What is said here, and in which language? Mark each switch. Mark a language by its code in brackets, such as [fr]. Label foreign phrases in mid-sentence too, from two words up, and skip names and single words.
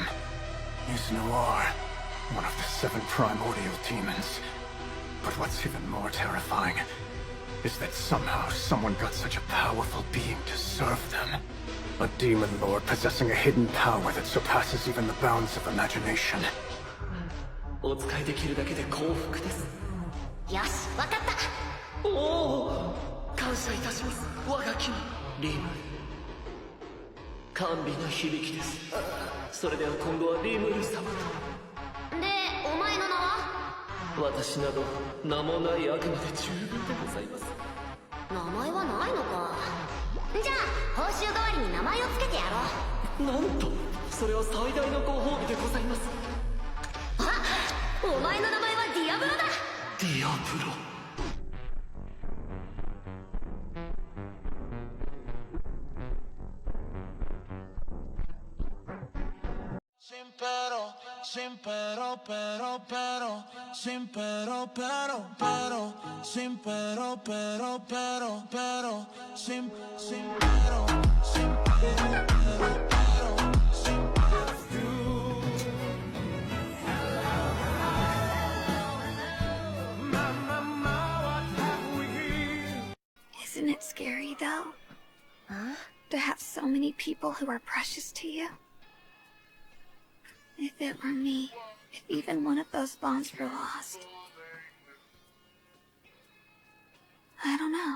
[en] He's Noir, one of the 7 primordial demons. But what's even more terrifying is that somehow someone got such a powerful being to serve them. A demon lord possessing a hidden power that surpasses even the bounds of imagination. [ja] お使いできるだけで幸福です。よし、わかった。おお、感謝いたします。我が君、リムル。甘美な響きです。それでは今度はリムル様と。で、お前の名は？私など名もない悪魔で十分でございます。名前はないのか。じゃあ、報酬代わりに名前をつけてやろう。なんと、それは最大のご褒美でございます。あ、お前の名前はディアブロだ。ディアブロ。 Sin pero, sin pero, sin pero, sin pero, [en] Isn't it scary, though? Huh? To have so many people who are precious to you? If it were me, if even one of those bonds were lost, I don't know.